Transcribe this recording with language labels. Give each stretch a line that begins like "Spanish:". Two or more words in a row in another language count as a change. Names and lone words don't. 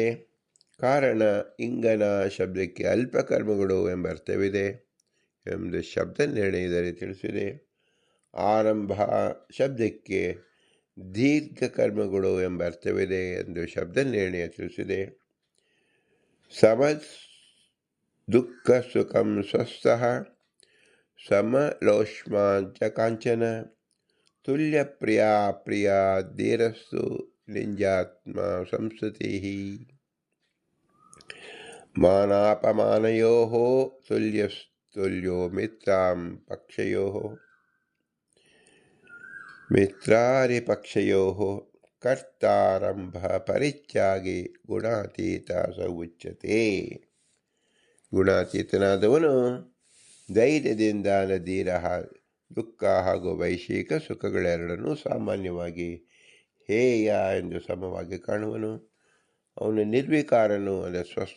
Kannada: ಕಾರಣ ಇಂಗನ ಶಬ್ದಕ್ಕೆ ಅಲ್ಪ ಕರ್ಮಗಳು ಎಂಬ ಅರ್ಥವಿದೆ ಎಂದು ಶಬ್ದ ನಿರ್ಣಯದಲ್ಲಿ ತಿಳಿಸಿದೆ. ಆರಂಭ ಶಬ್ದಕ್ಕೆ ದೀರ್ಘ ಕರ್ಮಗಳು ಎಂಬ ಅರ್ಥವಿದೆ ಎಂದು ಶಬ್ದ ನಿರ್ಣಯ ತಿಳಿಸಿದೆ.
Sanskrit: ಸಮ ದುಃಖ ಸುಖಂ ಸ್ವಸ್ಥಃ ಸಮಲೋಷ್ಮಾಂಚ ಕಾಂಚನ ತುಲ್ಯ ಪ್ರಿಯಾ ಪ್ರಿಯ ಧೀರಸ್ಸು ನಿಂಜಾತ್ಮ ಸಂಸ್ತುತಿ. ಮಾನಾಪಮಾನಯೋಃ ತುಲ್ಯಸ್ತುಲ್ಯೋ ಮಿತ್ರಾರಿಪಕ್ಷಯೋಃ ಕರ್ತಾರಂಭ ಪರಿತ್ಯಾಗಿ ಗುಣಾತೀತ ಸ ಉಚ್ಯತೆ.
Kannada: ಗುಣಾತೀತನಾದವನು ಧೈರ್ಯದಿಂದ ಧೀರ. ದುಃಖ ಹಾಗೂ ವೈಶ್ವಿಕ ಸುಖಗಳೆರಡನ್ನೂ ಸಾಮಾನ್ಯವಾಗಿ ಹೇಯ ಎಂದು ಸಮವಾಗಿ ಕಾಣುವನು. ಅವನು ನಿರ್ವಿಕಾರನು, ಅಂದರೆ ಸ್ವಸ್ಥ.